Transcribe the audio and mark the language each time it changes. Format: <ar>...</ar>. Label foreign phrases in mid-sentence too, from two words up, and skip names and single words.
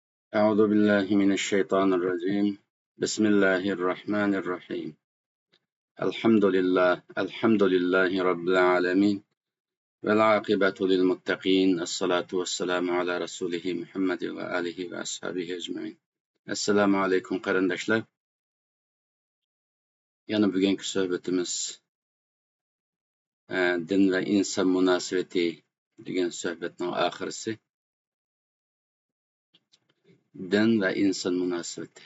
<ar>أعوذ بالله من الشيطان الرجيم. بسم الله الرحمن الرحيم. الحمد لله رب العالمين، والعاقبة للمتقين. الصلاة والسلام على رسوله محمد وآله وأصحابه أجمعين.</ar> <uz>Assalamu alaykum qarindoshlar. Yana bugungi suhbatimiz din va inson munosabati degan suhbatning oxirisi. Din va inson munosabati.</uz>